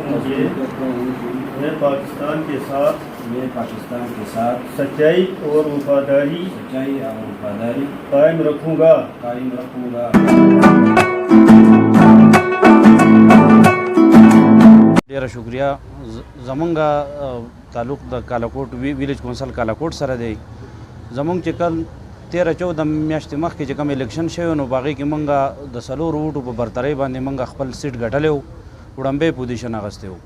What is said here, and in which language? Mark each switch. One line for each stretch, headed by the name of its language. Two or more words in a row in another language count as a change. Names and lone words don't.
Urdu: کیجیے میں پاکستان کے ساتھ سچائی اور وفاداری قائم رکھوں گا.
Pashto: ډیره شکریا. زمونږ تعلق د کالاکوټ ویلیج کونسل کالاکوټ سره دی. زمونږ چې کل 13-14 میاشتې مخکې چې کوم الیکشن شوی نو په هغې کې مونږ د 4 ووټو په برترۍ باندې مونږ خپل سیټ ګټلی و، وړاندې پوزیشن اخیستی و.